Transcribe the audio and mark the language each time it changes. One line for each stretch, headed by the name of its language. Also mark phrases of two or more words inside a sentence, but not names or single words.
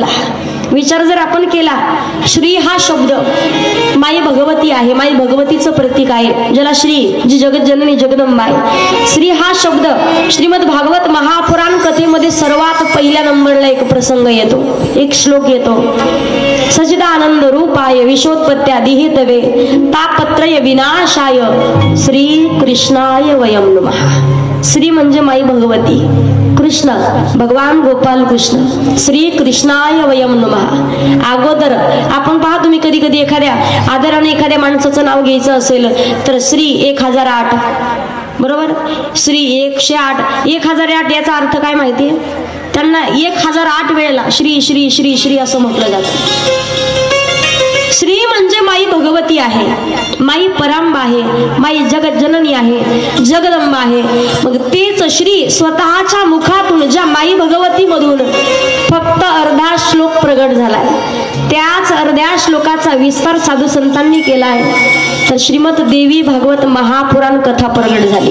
Marathi: विचार जर आपण केला, श्री हा शब्द माई भगवती आहे, माई भगवतीचं प्रतीक आहे, ज्याला श्री, जी जगत जननी जगदंबा आहे. श्री हा शब्द श्रीमद भागवत महापुराण कथेमध्ये सर्वात पहिल्या नंबरला एक प्रसंग येतो, एक श्लोक येतो.
Sanskrit: सच्चिदानंद रूपाय विश्वोत्पत्त्यादि हेतवे तापत्रय विनाशाय श्री कृष्णाय वयं नमः.
Marathi: श्री म्हणजे माई भगवती, कृष्ण भगवान गोपाल कृष्ण,
Sanskrit: श्री कृष्णाय वयं नमः.
Marathi: अगोदर आपण पहा, तुम्ही कधी कधी एखाद्या आदराने एखाद्या माणसाचं नाव घ्यायचं असेल तर श्री 1008, बरोबर? श्री 108, 1008 याचा अर्थ काय माहितीये? त्यांना 1008 वेळेला श्री श्री श्री श्री असं म्हटलं जातं. श्री म्हणजे माई भगवती आहे, माई परांबा आहे, माई जगत जननी आहे, जगदंबा आहे. मग तेच श्री स्वतःच्या मुखातून ज्या माई भगवती मधून फक्त अर्धा श्लोक प्रगट झालाय, त्याच अर्ध्या श्लोकाचा विस्तार साधू संतांनी केलाय. तर श्रीमद देवी भागवत महापुराण कथा प्रगट झाली.